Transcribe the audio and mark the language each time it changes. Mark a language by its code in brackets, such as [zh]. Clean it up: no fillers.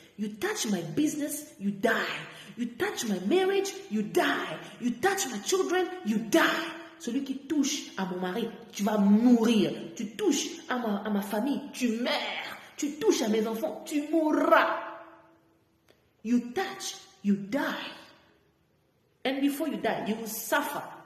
[en] You touch my business, you die. You touch my marriage, you die. You touch my children, you die. [fr] Celui qui touche à mon mari, tu vas mourir. Tu touches à ma famille, tu meurs. Tu touches à mes enfants, tu mourras. [en] You touch, you die. And before you die, you will suffer.